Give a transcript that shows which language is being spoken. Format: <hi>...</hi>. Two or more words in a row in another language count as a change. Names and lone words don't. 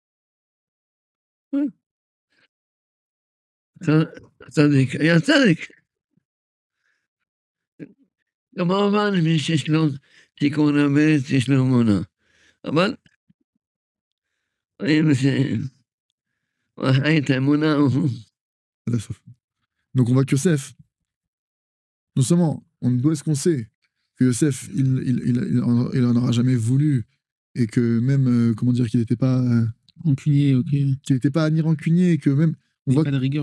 <he>צדיק, היה צדיק. כמובן, מי שיש לו תיקון הבית, יש לו אמונה. אבל ראינו שהוא חי את האמונה.</he> <fr>Donc on voit que Yosef, non seulement d'où est-ce qu'on sait que Yosef, il en aura jamais voulu, et que même, comment dire, qu'il n'était pas... rancunier, ok. Qu'il n'était pas ni rancunier, et que même... On voit pas de rigueur.</fr>